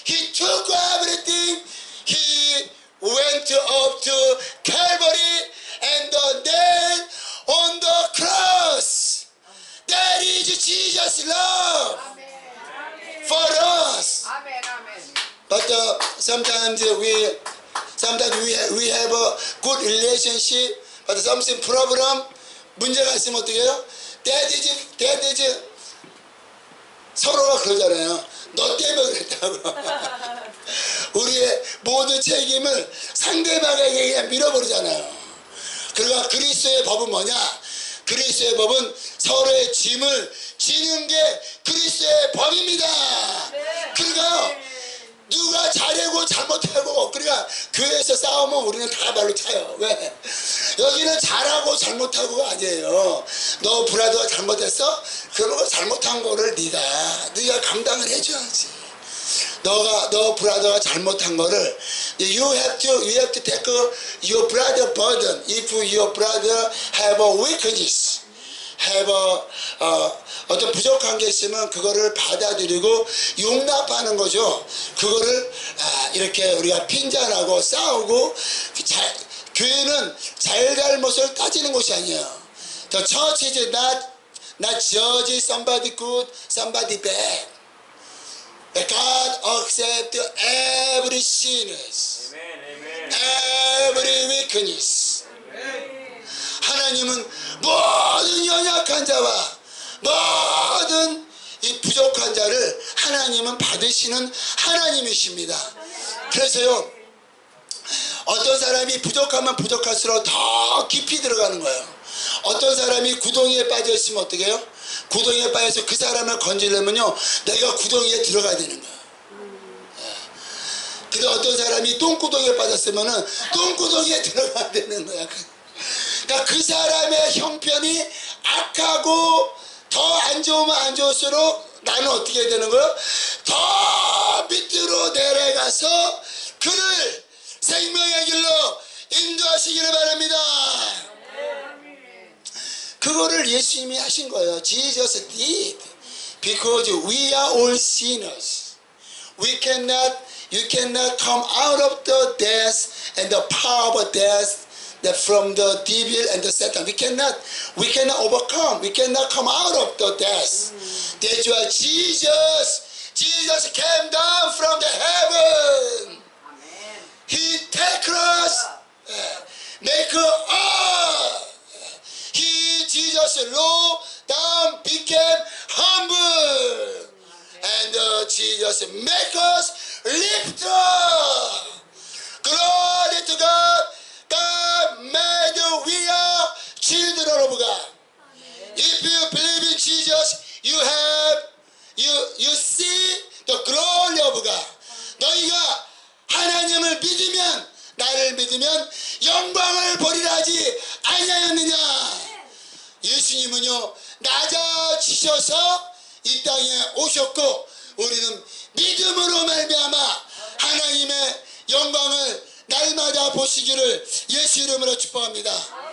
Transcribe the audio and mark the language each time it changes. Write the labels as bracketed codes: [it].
[en] He took everything. He went up to Calvary and then on the cross. That is Jesus' love for us. But sometimes we have a good relationship, but something problem, [ko] 문제가 있으면 어떻게 해요? 대대지 서로가 그러잖아요. 너 때문에 그랬다고. 우리의 모든 책임을 상대방에게 그냥 밀어버리잖아요. 그러니까 그리스도의 법은 뭐냐? 그리스도의 법은 서로의 짐을 지는 게 그리스도의 법입니다. 그러니까 누가 잘하고 잘못하고, 그러니까 교회에서 싸우면 우리는 다 발로 차요. 왜? 여기는 잘하고 잘못하고가 아니에요. 너 브라더가 잘못했어? 그러면 잘못한 거를 네가 감당을 해줘야지. 너 브라더가 잘못한 거를 [en] you have to take your brother burden. If your brother have a weakness, have [ko] 어떤 부족한 게 있으면 그거를 받아들이고 용납하는 거죠. 그거를 이렇게 우리가 핀잔하고 싸우고, 교회는 잘잘못을 따지는 곳이 아니에요. [en] The church is not judge somebody good, somebody bad. God accepts every sinners, every weakness. [ko] 하나님은 모든 연약한 자와 모든 이 부족한 자를 하나님은 받으시는 하나님이십니다. 그래서요, 어떤 사람이 부족하면 부족할수록 더 깊이 들어가는 거예요. 어떤 사람이 구덩이에 빠져 있으면 어떻게 해요? 구덩이에 빠져서 그 사람을 건지려면요, 내가 구덩이에 들어가야 되는 거예요. 근데 어떤 사람이 똥구덩이에 빠졌으면은 똥구덩이에 들어가야 되는 거야. 그러니까 그 사람의 형편이 악하고 더 안 좋으면 안 좋을수록 나는 어떻게 해야 되는 거예요? 더 밑으로 내려가서 그를 생명의 길로 인도하시기를 바랍니다. 그거를 예수님이 하신 거예요. [en] Jesus did. Because we are all sinners. You cannot come out of the death and the power of death, that from the devil and the Satan. We cannot overcome. We cannot come out of the death. That's why Jesus came down from the heaven. Amen. He take us, make us. Jesus low down became humble, and Jesus make us lift up. Glory to God. God made we are children of God. If you believe in Jesus, you see the glory of God. [ko] 너희가 하나님을 믿으면, 나를 믿으면 영광을 보리라 하지 아니하였느냐. 예수님은요, 낮아지셔서 이 땅에 오셨고, 우리는 믿음으로 말미암아 하나님의 영광을 날마다 보시기를 예수 이름으로 축복합니다.